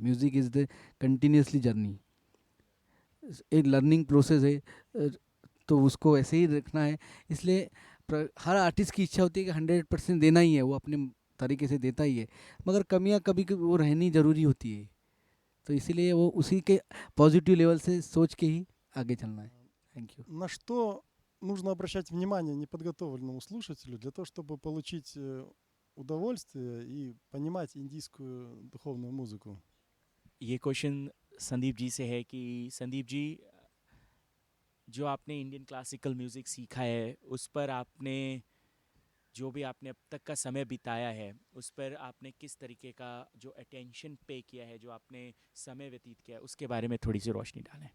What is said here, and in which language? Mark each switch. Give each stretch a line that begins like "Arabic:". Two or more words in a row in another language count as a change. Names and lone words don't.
English: music is the continuously journey,
Hindi: एक
English: learning process
Hindi: है, तो उसको ऐसे ही रखना है। इसलिए हर आर्टिस्ट की इच्छा होती है कि 100% देना ही है, वो अपने तरीके से देता ही है, मगर कमियां कभी कभी वो रहनी ज़रूरी होती है। तो इसीलिए वो उसी के
English: positive level
Hindi: से सोच के ही आगे चलना है।
English: thank you.
Russian: На что нужно обращать внимание неподготовленному слушателю для того, чтобы получить удовольствие и понимать индийскую духовную музыку?
Hindi: ये क्वेश्चन संदीप जी से है कि संदीप जी, जो आपने
English: Indian classical music
Hindi: सीखा है, उस पर आपने जो भी आपने अब तक का समय बिताया है, उस पर आपने किस तरीके का जो
English: attention pay
Hindi: किया है, जो आपने समय व्यतीत किया है, उसके बारे में थोड़ी सी रोशनी डालें।